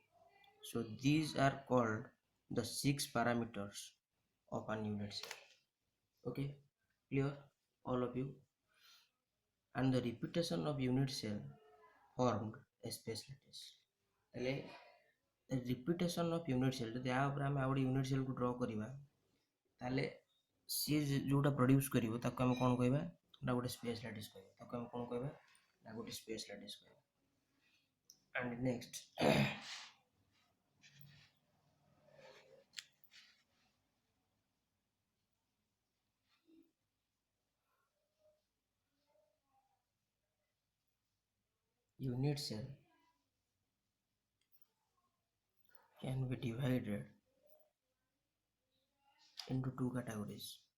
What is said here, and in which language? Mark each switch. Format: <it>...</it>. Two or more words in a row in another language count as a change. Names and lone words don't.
<en>So these are called the 6 parameters of an unit cell. Okay, clear all of you? And the repetition of unit cell formed a space lattice.</en> <or>ତାହେଲେ</or> <en>repetition of unit cell</en> <or>ଯଦି ଆ ଉପରେ ଆମେ ଆଉ ଗୋଟେ</or> <en>unit cell</en> <or>କୁ draw କରିବା ତାହେଲେ ସିଏ ଯୋଉଟା produce କରିବ ତାକୁ ଆମେ କ'ଣ କହିବା ନା ଗୋଟେ</or> <en>space lattice</en> <or>କହିବା ତାକୁ ଆମେ କ'ଣ କହିବା ନା ଗୋଟେ</or> <en>space lattice</en> <or>କହିବା.</or> <en>And next unit cell can be divided into two categories.</en>